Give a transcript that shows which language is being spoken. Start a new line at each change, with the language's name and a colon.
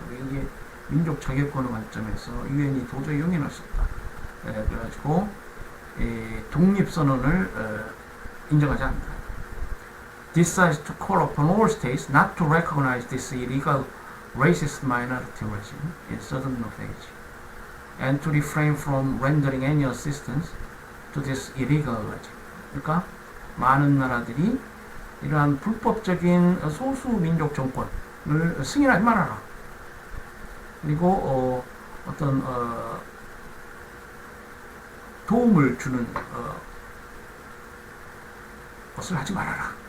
Korean: 이게 민족 자결권의 관점에서 유엔이 도저히 용인할 수 없다. 그래가지고 독립선언을 인정하지 않는다.
English: Decides to call upon all states not to recognize this illegal racist minority regime in southern Rhodesia and to refrain from rendering any assistance to this illegal regime.
Korean: 그러니까 많은 나라들이 이러한 불법적인 소수 민족 정권을 승인하지 말아라. 그리고 어떤 도움을 주는 것을 하지 말아라.